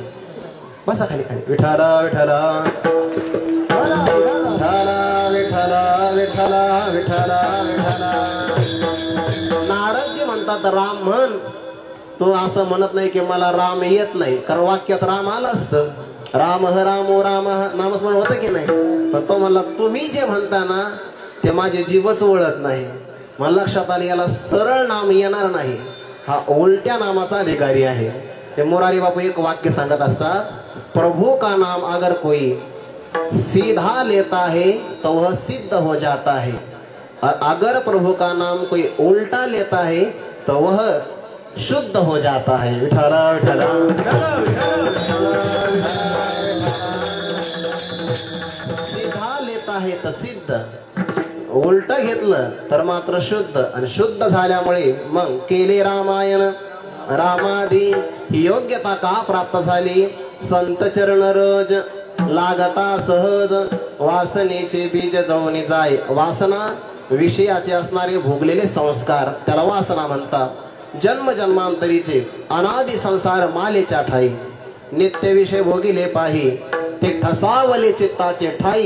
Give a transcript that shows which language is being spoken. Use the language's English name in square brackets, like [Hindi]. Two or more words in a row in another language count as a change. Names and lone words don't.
[Marathi] बसा खाली खाली. विठाला विठाला विठाला विठाला विठाला विठाला विठाला. नारदजी म्हणतात राम म्हण. तो असं म्हणत नाही की मला राम येत नाही, कारण वाक्यात राम आलं असतं. राम ह रामो राम नामस्मरण होतं की नाही. पण तो म्हणला तुम्ही जे म्हणता ना ते माझे जीवच ओळख नाही. मला लक्षात आले याला सरळ नाम येणार नाही, हा उलट्या नामाचा अधिकारी आहे. ते मोरारी बापू एक वाक्य सांगत असतात, [Hindi] प्रभु का नाम अगर कोई सीधा लेता है तो वह सिद्ध हो जाता है, और अगर प्रभु का नाम कोई उल्टा लेता है तो वह शुद्ध हो जाता है. [Marathi] विठाला विठाला. [Hindi] सीधा लेता है तो सिद्ध, [Marathi] उलट घेतलं तर मात्र शुद्ध, आणि शुद्ध झाल्यामुळे मग केले रामायण. रामादी ही योग्यता का प्राप्त झाली? संत चरण रज लागता सहज, वासनेचे बीज जळून जाय. वासना विषयाचे असणारे भोगलेले संस्कार, त्याला वासना म्हणतात. जन्म जन्मांतरीचे अनादि संसार मालेच्या ठाई, नित्य विषय भोगिले पाही, ते ठसावले चित्ताचे ठाई.